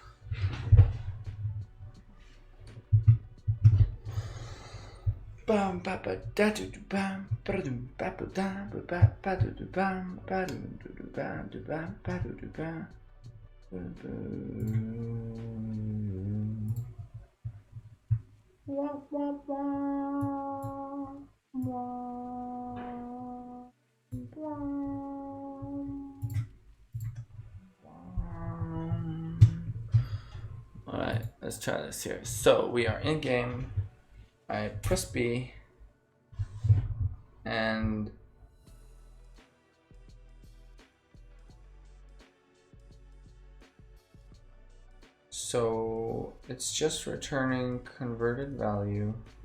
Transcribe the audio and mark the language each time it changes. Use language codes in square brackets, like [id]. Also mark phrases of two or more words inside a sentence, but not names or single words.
[en] Bam ba ba da do do bam ba do ba ba da ba do do bam ba do do bam do bam ba do do bam. Wah wah wah wah wah. Alright, let's try this here. So we are in game. I press B and so it's just returning converted value.